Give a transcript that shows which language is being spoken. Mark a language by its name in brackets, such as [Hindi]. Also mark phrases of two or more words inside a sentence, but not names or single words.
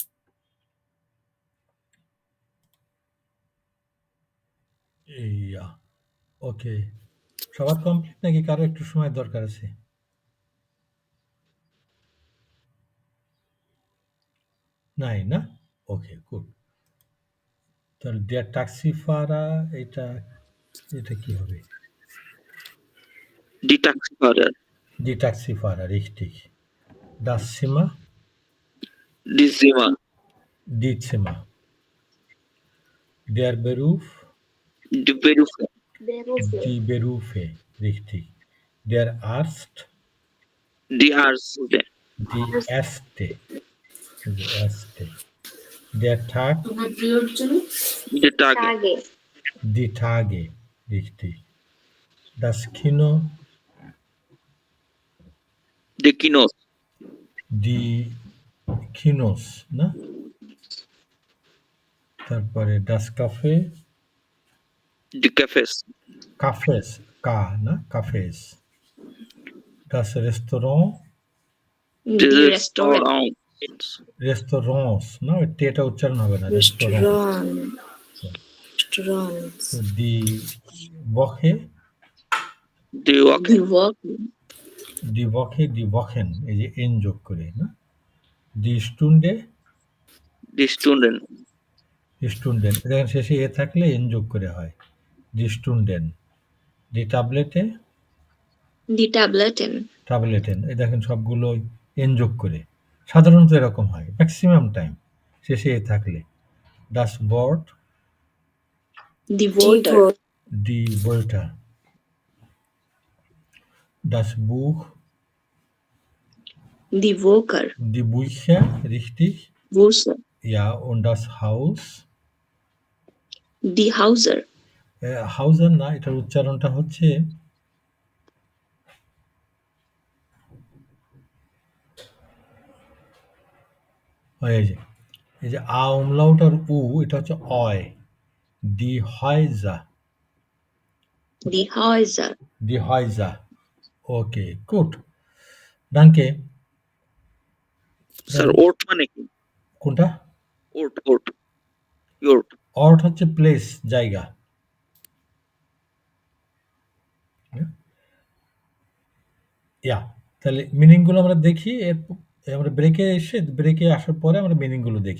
[Bangla] এইয়া ওকে, সবার কমপ্লিট নাকি কারো একটু সময় দরকার আছে? নাই না? [English] okay, good. [Bangla] তাহলে [German] der Taxifahrer [Bangla] এটা কি হবে? [German] Die Taxifahrer. Die Taxifahrer, richtig. Das Zimmer? Die Zimmer. Die Zimmer. Der Beruf? Die Berufe. Die Berufe, richtig. Der Arzt? Die Ärzte. Die Ärzte. Die Ärzte. Der Tag? Die Tage. Die Tage, richtig. Das Kino? Die Kinos. Die Kinos, [Bangla] না? তারপরে [German] das Café? Die Cafés. Cafés, না? Cafés. Das Restaurant? Die Restaurants. Restaurants, [Bangla] না? টেটা উচ্চারণ হবে না। [German] Restaurants. Die Woche? Die Woche. Die Woche, die Wochen, [Bangla] এই যে এন যোগ করে, না? [German] Die Stunde? Die Stunden. Stunden, [Bangla] দেখেন শেষে এ থাকলে এন যোগ করে হয়। [German] Die Stunden. Die Tablette? Die Tabletten. Tableten, [Bangla] এই দেখেন সবগুলো এন যোগ করে। সাধারণত এরকম হয়, [English] maximum time [Bangla] শেষে এ থাকলে। [German] Das Wort? Die Wörter. Die Wörter. Das Buch? Die Woker. Die Bücher, richtig? Busse. Ja, und das Haus? Die Hauser. [Bangla] Hauser না, এটার উচ্চারণটা হচ্ছে এই যে এই যে আ umlaut আর উ এটা হচ্ছে অয়। [German] Die Häuser. Die Häuser. Die Häuser. Okay, gut. Danke. [Bangla] স্যার ওট মানে কি? কোনটা? ওট ওট ইয়োট অর্ট হচ্ছে প্লেস, জায়গা। ইয়া, তাহলে মিনিং গুলো আমরা দেখি, আমরা ব্রেকে আসার পরে আমরা মিনিং গুলো দেখি।